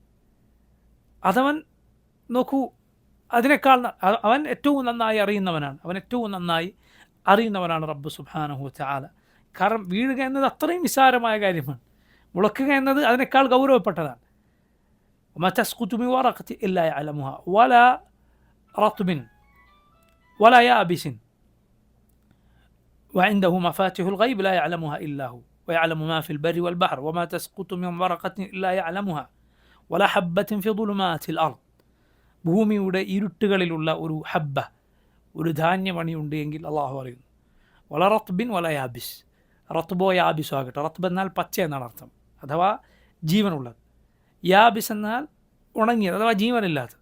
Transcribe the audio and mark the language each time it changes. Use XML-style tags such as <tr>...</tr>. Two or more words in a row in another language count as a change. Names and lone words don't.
<ml>അതവൻ നോക്കൂ, അതിനേക്കാൾ അവൻ ഏറ്റവും നന്നായി അറിയുന്നവനാണ്, അവൻ ഏറ്റവും നന്നായി അറിയുന്നവനാണ് റബ്ബ്</ml> <ar>سبحانه وتعالى.</ar> <ml>കാരണം വീഴുക എന്നത് അത്രയും നിസ്സാരമായ കാര്യമാണ്, മുളക്കുക എന്നത് അതിനേക്കാൾ ഗൗരവപ്പെട്ടതാണ്.</ml> <ar>وما تسقط من ورقة إلا يعلمها ولا رطب ولا يابس وعنده مفاتيح الغيب لا يعلمها إلا هو ويعلم ما في البر والبحر وما تسقط من ورقة إلا يعلمها ولا حبة في ظلمات الأرض.</ar> <ml>ഭൂമിയുടെ ഇരുട്ടുകളിലുള്ള ഒരു ഹബ്ബ, ഒരു ധാന്യമണിയുണ്ട് എങ്കിൽ അള്ളാഹു അറിയുന്നു.</ml> <ar>ولا رطب ولا يابس,</ar> <ml>റത്ബോ യാബിസോ ആകട്ടെ. റത്ബ് എന്നാൽ പച്ച എന്നാണ് അർത്ഥം, അഥവാ ജീവനുള്ളത്. യാബിസ് എന്നാൽ ഉണങ്ങിയത് അഥവാ ജീവനില്ലാത്തത്.</ml>